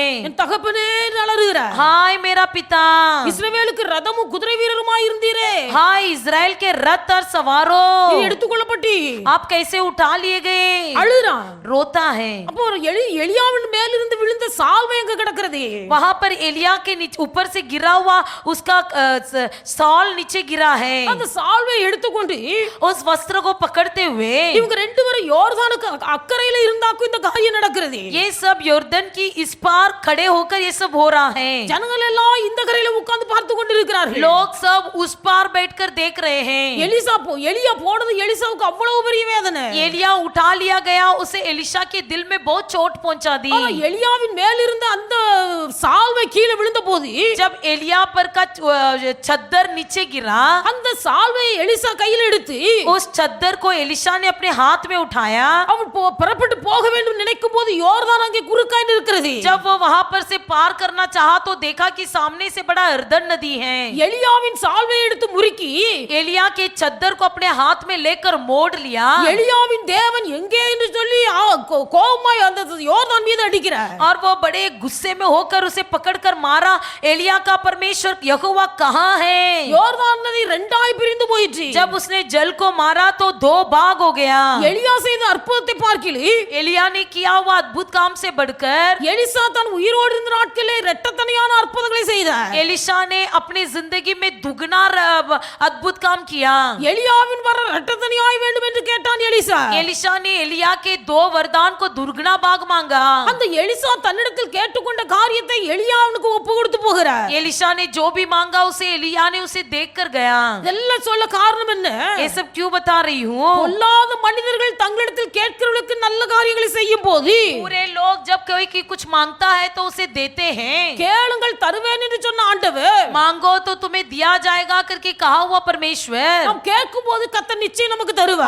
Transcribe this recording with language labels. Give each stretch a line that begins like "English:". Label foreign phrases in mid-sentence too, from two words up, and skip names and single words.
Tamil: என் தகப்பனே அலறுகிறார்.
Hindi: हाय मेरा पिता,
Tamil: இஸ்ரவேலுக்கு ரதமும் குதிரை வீரருமாய் இருந்தீரே,
Hindi: हाय इजराइल के रथ और
Tamil: நீ
Hindi: सवारों,
Tamil: எடுத்துக்கொள்ளப்பட்டி.
Hindi: आप कैसे उठा लिए गए?
Tamil: அழுறான்.
Hindi: रोता है।
Tamil: அப்போ ஒரு எலியாவின் மேலிருந்து விழுந்த சால்வை எங்க கிடக்கிறது?
Hindi: वहां पर एलिया के ऊपर से गिरा हुआ उसका सॉल नीचे गिरा है।
Tamil: அந்த சால்வை எடுத்துக்கொண்டு
Hindi: उस वस्त्र को पकड़ते हुए
Tamil: இவங்க ரெண்டு பேரும் யோர்தானுக்கு அக்கறையில இருந்தாக்கும் இந்த காரியம் நடக்கிறது.
Hindi: ये सब यॉर्दन की इस पार खड़े होकर ये सब हो रहा है।
Tamil: ஜனங்கள் எல்லாம் இந்த கரையில உட்கார்ந்து பார்த்து கொண்டிருக்கிறார்கள்.
Hindi: लोग सब उस पार बैठकर देख रहे हैं।
Tamil: எலியா போனது எலிசாவுக்கு அவ்வளவு பெரிய வேதனை.
Hindi: एलिया उठा लिया गया, उसे एलिशा के दिल में बहुत चोट पहुंचा दी।
Tamil: ஆனா எலியாவின் மேல் இருந்த அந்த சால்வை கீழே விழுந்த போது
Hindi: जब एलिया पर का चद्दर नीचे गिरा,
Tamil: அந்த சால்வையை எலிசா கையில் எடுத்து
Hindi: उस चद्दर को एलिशा ने अपने हाथ में उठाया।
Tamil: அவன் புறப்பட்டு போக வேண்டும் நினைக்கும் போது யோர்தான் அங்கே குறுக்காய் இருக்கிறது.
Hindi: जब वो वहां पर से पार करना चाहा तो देखा कि सामने से बड़ा यरदन नदी है।
Tamil: எலியாவின் சால்வையை எடுத்து முறுக்கி
Hindi: एलिया के चद्दर को अपने हाथ में लेकर मोड़ लिया।
Tamil: எலியாவின் தேவன் எங்கே என்று சொல்லி கோபமாய் அந்த யோர்தான் மீது அடிக்கிறார்.
Hindi: और वो बड़े गुस्से में होकर उसे पकड़कर मारा। एलिया का परमेश्वर यहोवा कहाँ है?
Tamil: யோர்தான் நதி ரெண்டாய் பிரிந்து போயிற்று.
Hindi: जब उसने जल को मारा तो दो भाग हो गया।
Tamil: எலியா செய்த அற்புதத்தை பார்க்கிலே
Hindi: एलिया ने किया हुआ अद्भुत काम से बढ़कर
Tamil: எலிசா தன் உயிரோடு இருந்த நாட்களே இரட்டத்தனியான அற்புதங்களை செய்தார்.
Hindi: एलिशा ने अपनी जिंदगी में दुगना अद्भुत काम किया।
Tamil: எலியாவின் வர இரட்டத்தனியாய் வேண்டும் என்று கேட்டான் எலிசா.
Hindi: एलिशा ने एलिया के दो वरदान को दुगना भाग मांगा।
Tamil: அந்த எலிசா தன்னிடத்தில் கேட்டுக்கொண்ட காரியத்தை எலியா அவனுக்கு ஒப்பு கொடுத்து போகிறார்.
Hindi: एलिशा ने जो भी मांगा उसे एलिया ने उसे देख कर गया।
Tamil: இதெல்லாம் சொல்ல காரணம் என்ன?
Hindi: ये सब क्यों बता रही हूँ?
Tamil: பொல்லாத மனிதர்கள் தங்களிடத்தில் கேட்கிறவர்களுக்கு நல்ல காரியங்களை செய்யும் போது
Hindi: पूरे लोग जब कोई की कुछ मांगता है तो उसे देते हैं।
Tamil: கேளுங்கள் தருவேன் என்று சொன்ன ஆண்டவர்
Hindi: मांगो तो तुम्हें दिया जाएगा करके कहा हुआ परमेश्वर,
Tamil: நாம் கேட்கும் போது கர்த்தர் நிச்சயம் நமக்கு தருவார்.